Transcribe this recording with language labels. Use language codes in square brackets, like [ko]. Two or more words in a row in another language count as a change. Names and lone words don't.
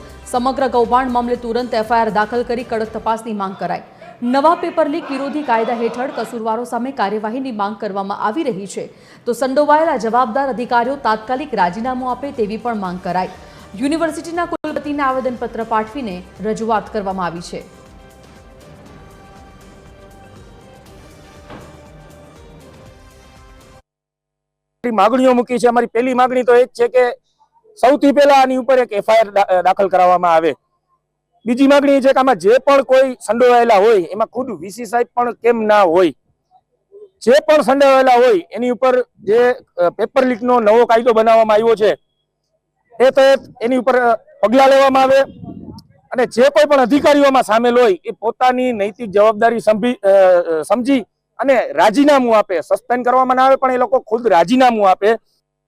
[gu] સમગ્ર કૌભાંડ મામલે તુરંત એફઆઈઆર દાખલ કરી કડક તપાસની માંગ કરાઈ। નવા પેપર લીક વિરોધી કાયદા હેઠળ કસૂરવારો સામે કાર્યવાહીની માંગ કરવામાં આવી રહી છે, તો સંડોવાયેલા જવાબદાર અધિકારીઓ તાત્કાલિક રાજીનામું આપે તેવી પણ માંગ કરાઈ। યુનિવર્સિટીના કુલપતિને આવેદનપત્ર પાઠવીને રજૂઆત કરવામાં આવી છે। માગણીઓ મૂકી છે। અમારી પહેલી માગણી તો એક છે કે સૌથી પહેલા આની ઉપર એક એફઆઈઆર દાખલ કરાવામાં આવે। બીજી માગણી છે કે આમાં જે પણ કોઈ સંડોવાયેલા હોય એમાં ખુદ વીસી સાહેબ પણ કેમ ના હોય, જે પણ સંડોવાયેલા હોય એની ઉપર જે પેપર લીકનો નવો કાયદો બનાવવામાં આવ્યો છે એ તહત એની ઉપર પગલા લેવામાં આવે અને જે કોઈ પણ અધિકારીઓમાં સામેલ હોય એ પોતાની નૈતિક જવાબદારી સમજી અને રાજીનામું આપે। સસ્પેન્ડ કરવામાં ના આવે પણ એ લોકો ખુદ રાજીનામું આપે।